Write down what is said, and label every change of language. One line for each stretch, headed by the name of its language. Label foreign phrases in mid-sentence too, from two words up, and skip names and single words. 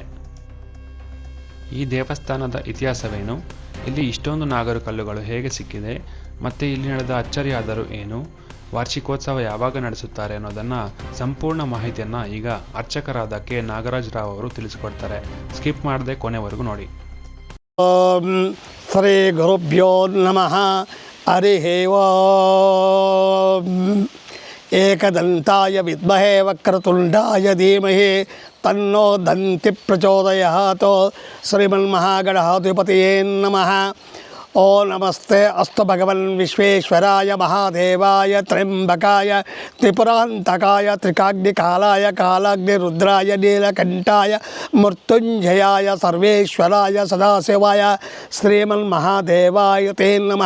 Kannada: ಈ ದೇವಸ್ಥಾನದ ಇತಿಹಾಸವೇನು, ಇಲ್ಲಿ ಇಷ್ಟೊಂದು ನಾಗರು ಕಲ್ಲುಗಳು ಹೇಗೆ ಸಿಕ್ಕಿದೆ, ಮತ್ತು ಇಲ್ಲಿ ನಡೆದ ಅಚ್ಚರಿಯಾದರೂ ಏನು, ವಾರ್ಷಿಕೋತ್ಸವ ಯಾವಾಗ ನಡೆಸುತ್ತಾರೆ ಅನ್ನೋದನ್ನು ಸಂಪೂರ್ಣ ಮಾಹಿತಿಯನ್ನು ಈಗ ಅರ್ಚಕರಾದ ಕೆ ನಾಗರಾಜ್ ರಾವ್ ಅವರು ತಿಳಿಸಿಕೊಡ್ತಾರೆ. ಸ್ಕಿಪ್ ಮಾಡದೆ ಕೊನೆವರೆಗೂ ನೋಡಿ.
Sanskrit: ಓಂ ಶ್ರೀ ಗುರುಭ್ಯೋ ನಮಃ. ಹರಿ ಓಂ. ಏಕದಂತಾಯ ವಿದ್ಮಹೇ ವಕ್ರತುಂಡಾಯ ಧೀಮಹಿ ತನ್ನೋ ದಂತಿ ಪ್ರಚೋದಯಾತ್. ಶ್ರೀಮನ್ಮಹಾಗಣಾಧಿಪತಯೇ ನಮಃ. ಓ ನಮಸ್ತೆ ಅಸ್ತು ಭಗವನ್ ವಿಶ್ವೇಶ್ವರಾಯ ಮಹಾದೇವಾಯ ತ್ರ್ಯಂಬಕಾಯ ತ್ರಿಪುರಾಂತಕಾಯ ತ್ರಿಕಾಗ್ನಿಕಾಲಾಯ ಕಾಲಾಗ್ನಿರುದ್ರಾಯ ನೀಲಕಂಠಾಯ ಮೃತ್ಯುಂಜಯಾಯ ಸರ್ವೇಶ್ವರಾಯ ಸದಾಶಿವಾಯ ಶ್ರೀಮನ್ಮಹಾದೇವಾಯ ತೇ ನಮಃ.